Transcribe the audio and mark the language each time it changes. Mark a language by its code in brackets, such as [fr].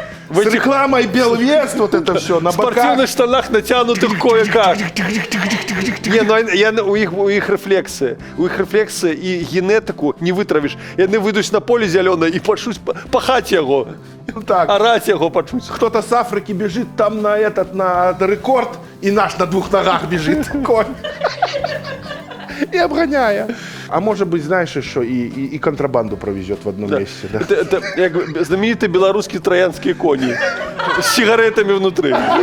[ru] Вот. С рекламой Белвест, вот это все, на в спортивных штанах натянутых кое-как. Не, ну у их рефлексы. У их рефлексы и генетику не вытравишь. [be] Яны выйдуць на поле зялёнае и пачуць [ru] пахать его. Так. Орать его [be] пачуць. [ru] Кто-то с Африки бежит там на рекорд, и наш на двух ногах бежит конь. И обгоняя. А может быть, знаешь, еще и контрабанду провезет в одном месте. Да? Это знаменитые белорусские троянские кони с сигаретами внутри.